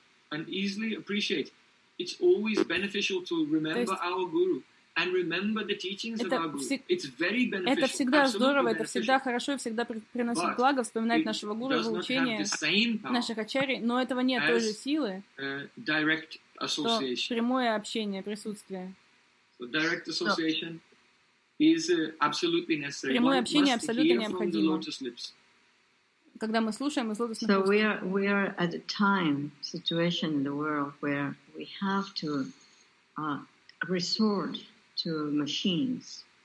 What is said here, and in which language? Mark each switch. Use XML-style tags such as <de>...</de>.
<en>And easily appreciate, it's always beneficial to remember our guru and remember the teachings of our guru. It's very beneficial.</en> <ru>Это всегда здорово, это всегда хорошо, всегда приносит благо вспоминать нашего гуру, его учения, наших ачарий, но этого нет той же силы, что прямое общение, присутствие.</ru> <en>So direct association is absolutely necessary.</en> <ru>Прямое общение абсолютно необходимо. Когда мы слушаем из лотосных уст.</ru> <en>So we are at a time situation in the world where we have to resort to machines</en>